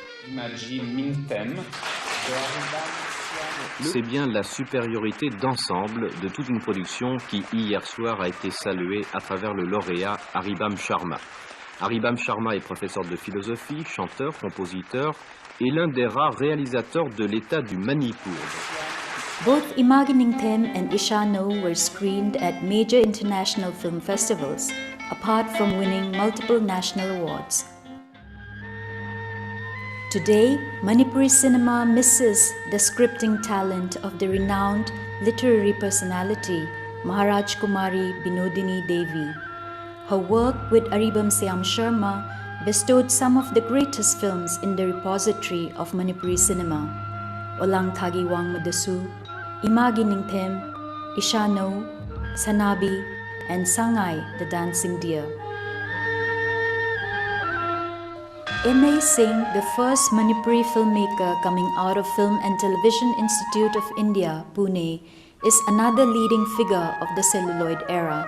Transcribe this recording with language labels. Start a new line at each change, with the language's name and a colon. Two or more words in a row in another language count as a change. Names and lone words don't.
French: C'est bien la supériorité d'ensemble de toute une production qui, hier soir, a été saluée à travers le lauréat Aribam Sharma. Aribam Sharma est professeur de philosophie, chanteur, compositeur et l'un des rares réalisateurs de l'État du Manipur.
English: Both Imagi Ningthem and Ishano were screened at major international film festivals, apart from winning multiple national awards. Today, Manipuri cinema misses the scripting talent of the renowned literary personality Maharaj Kumari Binodini Devi. Her work with Aribam Siam Sharma bestowed some of the greatest films in the repository of Manipuri cinema: Olang Thagi Wang Madasu, Imagi Ningthem, Ishano, Sanabi, and Sangai, the Dancing Deer. M.A. Singh, the first Manipuri filmmaker coming out of Film and Television Institute of India, Pune, is another leading figure of the celluloid era.